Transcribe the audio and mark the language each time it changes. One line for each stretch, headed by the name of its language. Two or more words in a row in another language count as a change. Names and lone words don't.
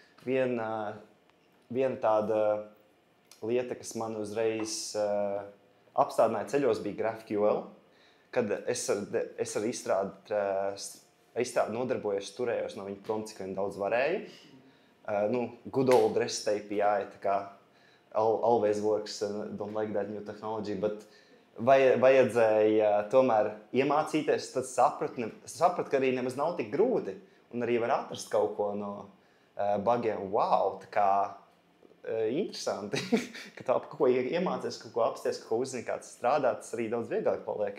Latvian: Viena tāda lieta, kas man uzreiz apstādināja ceļos, bija GraphQL. Kad es ar izstrādi nodarbojos, turējos no viņa prom, cik vien daudz varēju.
English: Good old REST API,
Latvian: tā kā
English: always works, don't like that new technology,
Latvian: but vajadzēja tomēr iemācīties, tad sapratu, ka arī nemaz nav tik grūti un arī var atrast kaut ko no bugiem. Wow, tā kā interesanti, ka tā kaut ko iemācies, kaut ko apsties, kaut ko uzzini, kā tas strādā, tas arī daudz vieglāk paliek.